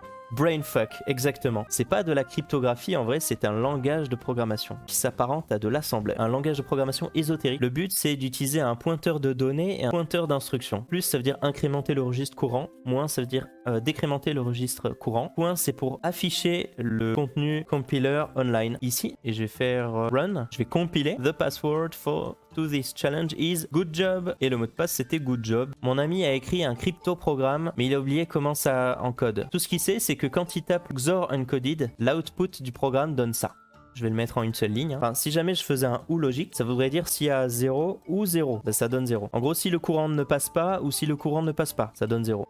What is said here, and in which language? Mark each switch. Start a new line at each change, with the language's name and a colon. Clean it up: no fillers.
French: Brainfuck, exactement. C'est pas de la cryptographie, en vrai, c'est un langage de programmation qui s'apparente à de l'assembler. Un langage de programmation ésotérique. Le but, c'est d'utiliser un pointeur de données et un pointeur d'instruction. Plus, ça veut dire incrémenter le registre courant. Moins, ça veut dire décrémenter le registre courant. Point, c'est pour afficher le contenu compiler online. Ici, et je vais faire run. Je vais compiler.
English: The password to this challenge is good job.
French: Et le mot de passe, c'était good job. Mon ami a écrit un crypto-programme, mais il a oublié comment ça encode. Tout ce qu'il sait, c'est que quand il tape XOR encoded, l'output du programme donne ça. je vais le mettre en une seule ligne. Enfin, si jamais je faisais un ou logique, ça voudrait dire s'il y a 0 ou 0, bah, ça donne 0. En gros, si le courant ne passe pas ou si le courant ne passe pas, ça donne 0.